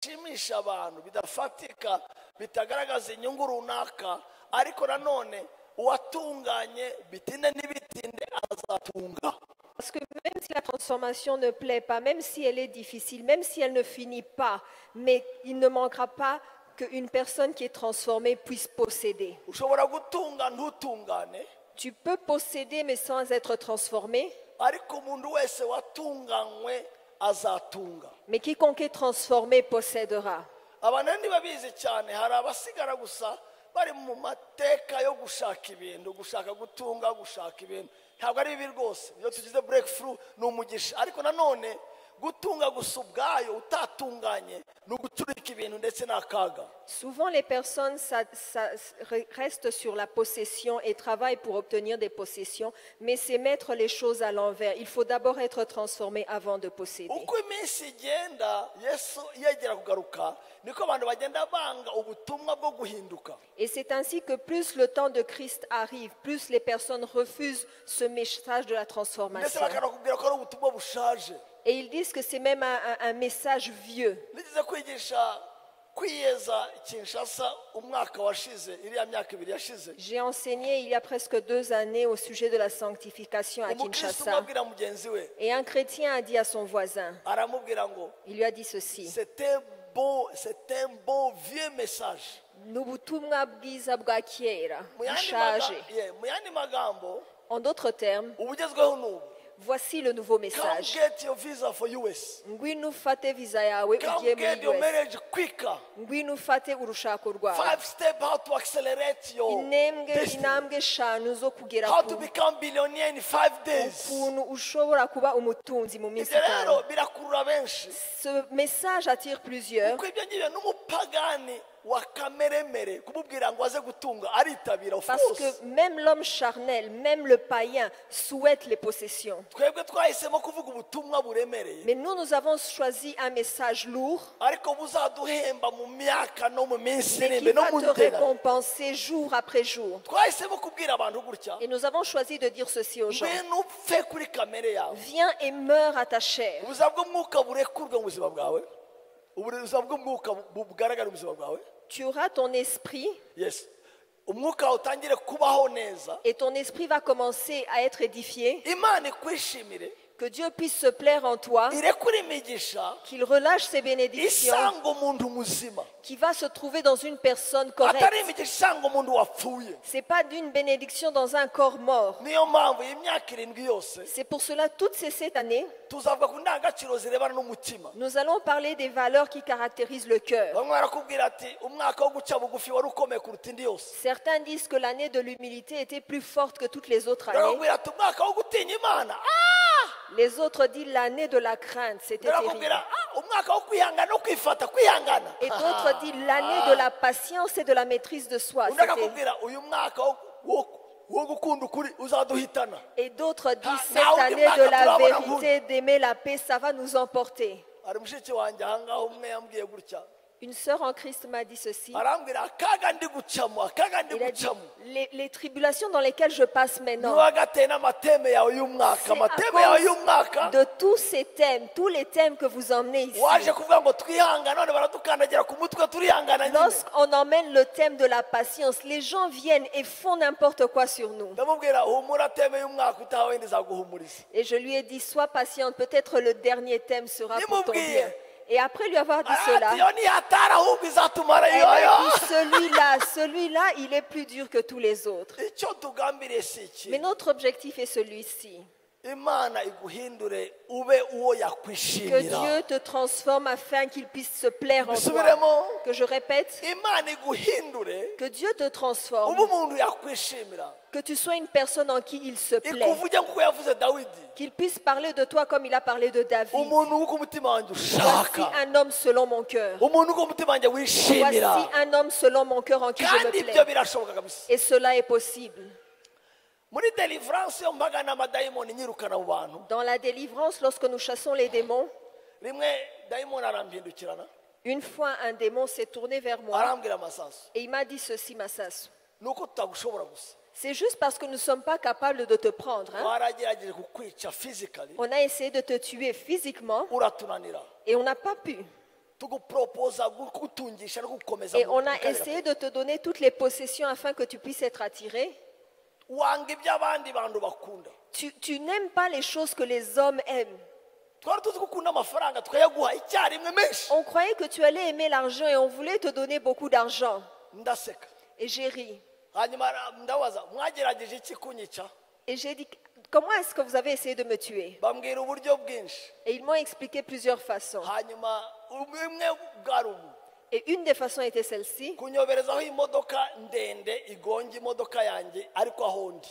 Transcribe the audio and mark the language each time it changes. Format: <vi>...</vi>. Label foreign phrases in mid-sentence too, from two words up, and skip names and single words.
<rw>bidashimisha abantu bidafatika bitagaragaza inyungu runaka ariko nanone uwatunganye bitinde n'ibitinde azatunga.</rw> <fr>Parce que même si la transformation ne plaît pas, même si elle est difficile, même si elle ne finit pas, mais il ne manquera pas qu'une personne qui est transformée puisse posséder.</fr> <rw>Ushobora gutunga ntutungane</rw> <fr>Tu peux posséder mais sans être transformé,</fr> <rw>ariko umuntu wese watunganywe azatunga.</rw> <fr>mais quiconque est transformé possédera.</fr> <rw>Abantu ntibabizi cyane, hari abasigara gusa bari mu mateka yo gushaka ibintu, gushaka gutunga, gushaka ibintu. Ntabwo ari bibi rwose, iyo tugize breakthrough ni umugisha, ariko nanone gutunga gusa ubwayo utatunganye ni uguturika ibintu ndetse n'akaga.</rw> <fr>Souvent, les personnes restent sur la possession et travaillent pour obtenir des possessions, mais c'est mettre les choses à l'envers. Il faut d'abord être transformé avant de posséder.</fr> <rw>Uko iminsi igenda Yesu yegera kugaruka niko abantu bagenda banga ubutumwa bwo guhinduka.</rw> <fr>Et c'est ainsi que plus le temps de Christ arrive, plus les personnes refusent ce message de la</fr> <rw>Ndetse</rw> <fr>transformation.</fr> <rw>bakanakubwira ko ari ubutumwa bushaje.</rw> <fr>Et ils disent que c'est même un message vieux.</fr> <rw>Nigeze kwigisha kwiyeza Kinshasa umwaka washize, iriya myaka ibiri yashize.</rw> <fr>J'ai enseigné il y a presque 2 années au sujet de la sanctification à</fr> <rw>Umukristo</rw> <fr>Kinshasa.</fr> <rw>abwira mugenzi we,</rw> <fr>Et un chrétien a dit à son voisin,</fr> <rw>aramubwira ngo</rw> <fr>il lui a dit ceci, c'est un bon vieux message.</fr> <rw>ni ubutumwa bwiza bwa kera Mu yandi bushaje. mu yandi magambo</rw> <fr>En d'autres termes,</fr> <rw>ubugezweho n'ubu.</rw> <fr>voici le nouveau</fr> <en>Come</en> <fr>message.</fr> <en>get your visa for US.</en> <rw>Ngwino ufate visa yawe</rw> <en>Come</en> <rw>ugiye</rw> <en>get</en> <rw>muri</rw> <en>your</en> <rw>US.</rw> <en>marriage quicker.</en> <rw>Ngwino ufate urushako rwawe.</rw> <en>5 steps how to accelerate your destiny.</en> <rw>Intambwe 5 zo kugera</rw> <en>How</en> <rw>ku</rw> <en>to become billionaire in 5 days.</en> <rw>ukuntu ushobora kuba umutunzi mu minsi Ibyo rero 5. birakurura benshi.</rw> <fr>Ce message attire plusieurs.</fr> <rw>Kuko ibyo ngibyo n'umupagani wa kameremere kumubwira ngo aze gutunga aritabira,</rw> <en>of</en> <fr>Parce</fr> <en>course.</en> <fr>que même l'homme charnel, même le païen souhaite les possessions.</fr> <rw>Twebwe twahisemo kuvuga ubutumwa buremereye</rw> <fr>Mais nous avons choisi un message lourd</fr> <rw>ariko buzaduhemba mu myaka no mu minsi iri</rw> <fr>mais qui</fr> <rw>imbere no</rw> <fr>va</fr> <rw>mu</rw> <fr>te</fr> <rw>nzira.</rw> <fr>récompenser jour après jour.</fr> <rw>Twahisemo kubwira abantu gutya,</rw> <fr>Et nous avons choisi de dire ceci aux gens.</fr> <rw>ngwino upfe kuri kamere yawe,</rw> <fr>Viens et meurs à ta chair.</fr> <rw>ubuzima bw'umwuka burekurwe mu buzima bwawe, ubuzima bw'umwuka bugaragara mu buzima bwawe.</rw> <fr>Tu auras ton esprit</fr> <rw>Yes, umwuka utangire kubaho neza,</rw> <fr>et ton esprit va commencer à être édifié.</fr> <rw>Imana ikwishimire,</rw> <fr>Que Dieu puisse se plaire en toi,</fr> <rw>irekure imigisha,</rw> <fr>qu'il relâche ses bénédictions,</fr> <rw>isanga umuntu muzima,</rw> <fr>qui va se trouver dans une personne</fr> <rw>atari</rw> <fr>correcte.</fr> <rw>imigisha isanga umuntu wapfuye.</rw> <fr>Ce n'est pas d'une bénédiction dans un corps mort.</fr> <rw>Niyo mpamvu iyi myaka 7 yose</rw> <fr>C'est pour cela, toutes ces années,</fr> <rw>tuzavuga ku ndangagaciro zirebana n'umutima.</rw> <fr>nous allons parler des valeurs qui caractérisent le cœur.</fr> <rw>Bamwe barakubwira ati umwaka wo guca bugufi wari ukomeye kuruta indi yose.</rw> <fr>Certains disent que l'année de l'humilité était plus forte que toutes les autres années.</fr> <rw>Barakubwira ati umwaka wo gutinya Imana,</rw> <fr>Les autres disent l'année de la crainte, c'était terrible.</fr> <rw>barakubwira umwaka wo kwihangana no kwifata kwihangana.</rw> <fr>Et d'autres disent l'année de la patience et de la maîtrise de soi.</fr> <rw>Undi akakubwira uyu mwaka wo gukunda ukuri uzaduhitana.</rw> <fr>Et d'autres disent Ah, cette</fr> <rw>naho</rw> <fr>année de la</fr> <rw>turabona</rw> <fr>vérité, d'aimer la paix, ça va nous emporter.</fr> <rw>Hari mushiki wanjye ahangaha umwe yambwiye gutya,</rw> <fr>Une sœur en Christ m'a dit ceci.</fr> <rw>arambwira akaga ndi gucamo, akaga ndi</rw> <fr>Il a dit,</fr> <rw>gucamo</rw> <fr>les tribulations dans lesquelles je passe maintenant,</fr> <rw>niwe wagateye n'amateme yawe y'umwaka.</rw> <fr>c'est</fr> <rw>Amateme yawe</rw> <fr>à</fr> <rw>y'umwaka</rw> <fr>cause de tous ces thèmes, tous les thèmes que vous emmenez ici.</fr> <rw>waje kuvuga ngo twihangane, none baradukandagira ku mutwe turihangana nyine.</rw> <fr>Lorsqu'on emmène le thème de la patience, les gens viennent et font n'importe quoi sur nous.</fr> <rw>Ndamubwira humura teme y'umwaka utaha wenda izaguhumuriza.</rw> <fr>Et je lui ai dit, sois patiente, peut-être le dernier thème sera pour ton</fr> <rw>Nimubwiye.</rw> <fr>bien. Et après lui avoir dit cela,</fr> <rw>Arati yo nihatara ahubwo izatumara</rw> <fr>elle</fr> <rw>yoyo.</rw> <fr>m'a dit, celui-là, il est plus dur que tous les autres.</fr> <rw>Icyo tugambiriye si</rw> <fr>Mais</fr> <rw>iki,</rw> <fr>notre objectif est celui-ci.</fr> <rw>Imana iguhindure ube uwo</rw> <fr>Que</fr> <rw>yakwishimira.</rw> <fr>Dieu te transforme afin qu'il puisse se plaire en toi.</fr> <rw>Bisubiremo,</rw> <fr>Que je répète,</fr> <rw>Imana iguhindure</rw> <fr>que Dieu te</fr> <rw>ube</rw> <fr>transforme,</fr> <rw>umuntu yakwishimira.</rw> <fr>que tu sois une personne en qui il se plaît.</fr> <rw>Ikuvuge nk'uko yavuze Dawidi,</rw> <fr>Qu'il puisse parler de toi comme il a parlé de David.</fr> <rw>umuntu w'uko umutima wanjye</rw> <fr>Voici</fr> <rw>ushaka,</rw> <fr>un homme selon mon cœur.</fr> <rw>umuntu w'uko umutima wanjye</rw> <fr>Voici</fr> <rw>wishimira.</rw> <fr>un homme selon mon cœur en qui je me</fr> <rw>Kandi ibyo</rw> <fr>plais.</fr> <rw>birashoboka kabisa.</rw> <fr>Et cela est possible.</fr> <rw>Muri deliverance yo mbagana amadayimoni nyirukana mu bantu,</rw> <fr>Dans la délivrance, lorsque nous chassons les démons,</fr> <rw>rimwe dayimoni arambindukirana</rw> <fr>une fois un démon s'est tourné vers moi</fr> <rw>arambwira amasasu,</rw> <fr>et il m'a dit ceci, Massas.</fr> <rw>ni uko tutagushobora gusa.</rw> <fr>C'est juste parce que nous ne sommes pas capables de te prendre. Hein.</fr> <rw>Waragerageje kukwica physically</rw> <fr>On a essayé de te tuer physiquement</fr> <rw>uratunanira.</rw> <fr>et on n'a pas pu.</fr> <rw>tuguporopoza gutungisha no gukomeza</rw> <fr>Et on a</fr> <rw>gukarira.</rw> <fr>essayé de te donner toutes les possessions afin que tu puisses être attiré.</fr> <rw>wanga ibyo abandi bantu bakunda.</rw> <fr>Tu n'aimes pas les choses que les hommes aiment.</fr> <rw>twari tuzi ko ukunda amafaranga tukayaguha icyarimwe menshi.</rw> <fr>On croyait que tu allais aimer l'argent et on voulait te donner beaucoup d'argent.</fr> <rw>ndaseka</rw> <fr>Et j'ai ri.</fr> <rw>hanyuma ndabaza mwagerageje iki kunyica.</rw> <fr>Et j'ai dit, comment est-ce que vous avez essayé de me tuer?</fr> <rw>bambwira uburyo bwinshi.</rw> <fr>Et ils m'ont expliqué plusieurs façons.</fr> <rw>hanyuma imwe bwari ubu</rw> <fr>Et une des façons était celle-ci.</fr> <rw>kunyoberezaho imodoka ndende igonga imodoka yanjye ariko aho ndi.</rw>